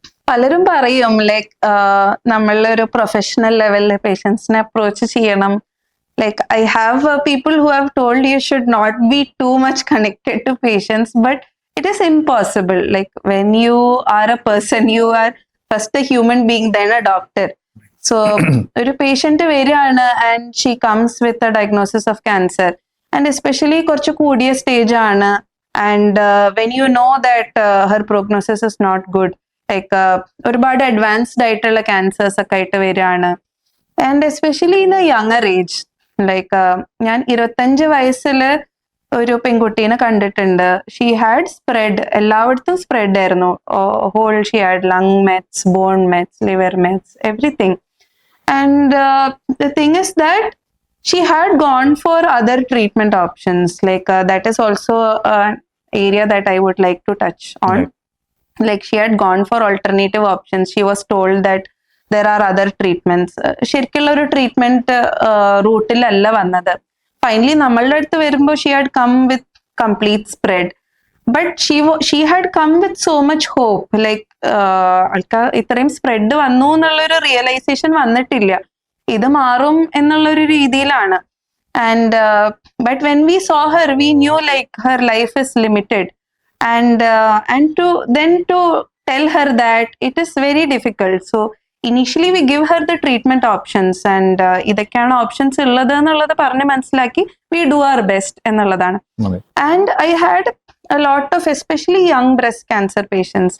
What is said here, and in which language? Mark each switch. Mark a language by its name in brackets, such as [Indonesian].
[Malayalam] പലരും പറയും ലൈക്ക് നമ്മളൊരു പ്രൊഫഷണൽ ലെവലിൽ പേഷ്യൻസിനെ അപ്രോച്ച് ചെയ്യണം. [English] Like I have people who have told you should not be too much connected to patients, but it is impossible. Like when you are a person, you are first a human being, then a doctor. So ഒരു patient വരികയാണ് and she comes with a diagnosis of cancer, and especially [Malayalam] കുറച്ച് കൂടിയ stage ആണ്, [English] and when you know that her prognosis is not good, like [Malayalam] ഒരുപാട് advanced ആയിട്ടുള്ള cancers ഒക്കെ ആയിട്ട് വരികയാണ്, [English] and especially in a younger age. [Malayalam] Like ഞാൻ 25 വയസ്സിൽ ഒരു പെൺകുട്ടീനെ കണ്ടിട്ടുണ്ട്. [English] she had spread, [Malayalam] എല്ലായിടത്തും സ്പ്രെഡ് ആയിരുന്നു. [English] Whole she had lung mets, bone mets, liver mets, everything. And the thing is that she had gone for other treatment options. Like that is also area that I would like to touch on. Like she had gone for alternative options. She was told that there are other treatments. [Malayalam] ശരിക്കുള്ള ഒരു treatment റൂട്ടിലല്ല വന്നത്. Finally നമ്മളുടെ അടുത്ത് വരുമ്പോൾ [English] She had come with complete spread, but she had come with so much hope. [Malayalam] Like ആൾക്കാർ ഇത്രയും spread വന്നു എന്നുള്ളൊരു റിയലൈസേഷൻ വന്നിട്ടില്ല, ഇത് മാറും എന്നുള്ളൊരു രീതിയിലാണ്. [English] And but when we saw her, we knew like her life is limited. And to tell her that it is very difficult. So initially we give her the treatment options, and [Malayalam] ഇതൊക്കെയാണ് options ഉള്ളത് എന്നുള്ളത് പറഞ്ഞ് മനസ്സിലാക്കി [English] we do our best എന്നുള്ളതാണ്. And I had a lot of especially young breast cancer patients.